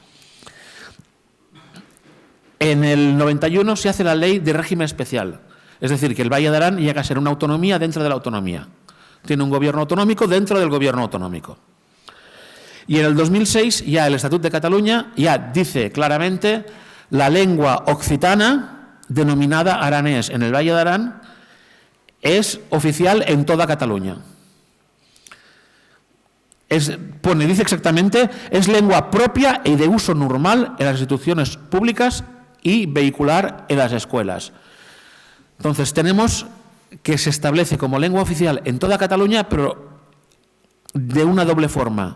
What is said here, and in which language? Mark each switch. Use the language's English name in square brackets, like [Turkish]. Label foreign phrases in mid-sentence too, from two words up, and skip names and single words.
[Spanish] En el 91 se hace la ley de régimen especial, es decir, que el Valle de Arán llega a ser una autonomía dentro de la autonomía. Tiene un gobierno autonómico dentro del gobierno autonómico. Y en el 2006 ya el Estatut de Cataluña ya dice claramente la lengua occitana, denominada aranés en el Valle de Arán, es oficial en toda Cataluña. Dice exactamente, es lengua propia y de uso normal en las instituciones públicas y vehicular en las escuelas. Entonces tenemos que se establece como lengua oficial en toda Cataluña, pero de una doble forma.